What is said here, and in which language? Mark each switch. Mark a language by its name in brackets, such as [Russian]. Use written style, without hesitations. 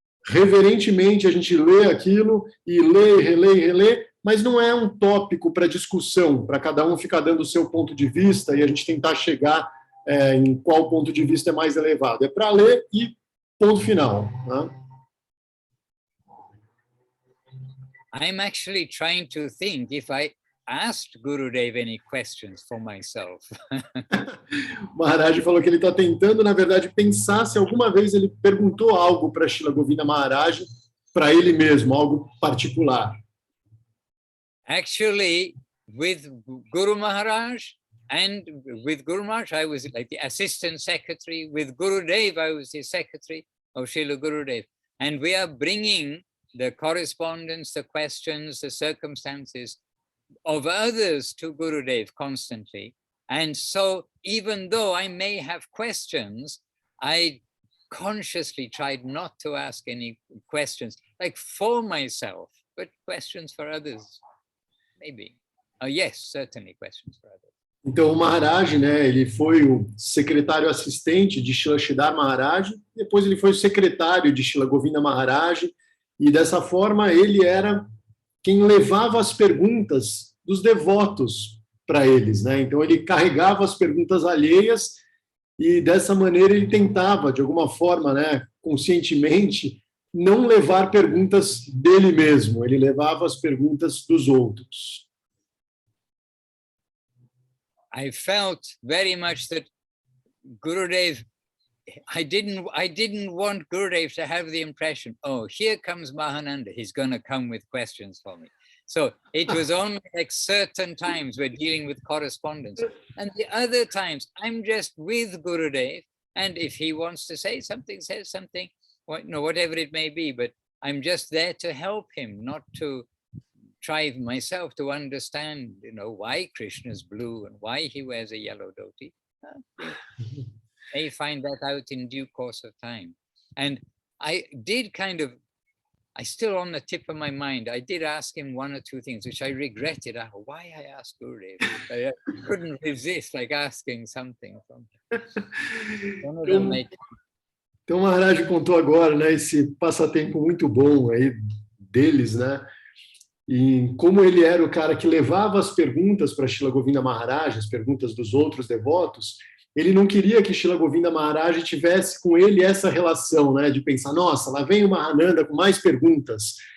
[Portuguese] reverentemente a gente lê aquilo, e lê, relê, relê, mas não é um tópico para discussão, para cada um ficar dando o seu ponto de vista e a gente tentar chegar em qual ponto de vista é mais elevado. É para ler e ponto final. Né? [English] I'm actually trying to think if I asked Gurudev any questions for myself. [Portuguese] O Maharaj falou que ele está tentando, na verdade, pensar se alguma vez ele perguntou algo para Srila Govinda Maharaj, para ele mesmo, algo particular. [English] Actually, with Guru Maharaj, and with Guru Maharaj, I was like the assistant secretary. With Gurudev, I was the secretary of Srila Gurudev. And we are bringing the correspondence, the questions, the circumstances of others to Gurudev constantly. And so even though I may have questions, I consciously tried not to ask any questions, like for myself, but questions for others, maybe. Oh, yes, certainly questions for others. [Portuguese] Então, o Maharaj, né, ele foi o secretário assistente de Srila Sridhar Maharaj, depois ele foi o secretário de Srila Govinda Maharaj, e dessa forma ele era quem levava as perguntas dos devotos para eles, né? Então ele carregava as perguntas alheias e dessa maneira ele tentava, de alguma forma, né, conscientemente, não levar perguntas dele mesmo, ele levava as perguntas dos outros. [English] I felt very much that Gurudev, I didn't want Gurudev to have the impression, oh, here comes Mahananda, he's going to come with questions for me. So it was only like certain times we're dealing with correspondence. And the other times I'm just with Gurudev, and if he wants to say something, says something, whatever it may be, but I'm just there to help him, not to try myself to understand, why Krishna is blue and why he wears a yellow dhoti. May find that out in due course of time. And I did I still on the tip of my mind, I did ask him one or two things, which I regretted. Why I asked Gurudev? I couldn't resist asking something from him. [Portuguese] Então, o Maharaj contou agora, né, esse passatempo muito bom aí deles, né? E como ele era o cara que levava as perguntas para Srila Govinda Maharaj, as perguntas dos outros devotos, ele não queria que Srila Govinda Maharaj tivesse com ele essa relação, né, de pensar, nossa, lá vem o Mahananda com mais perguntas.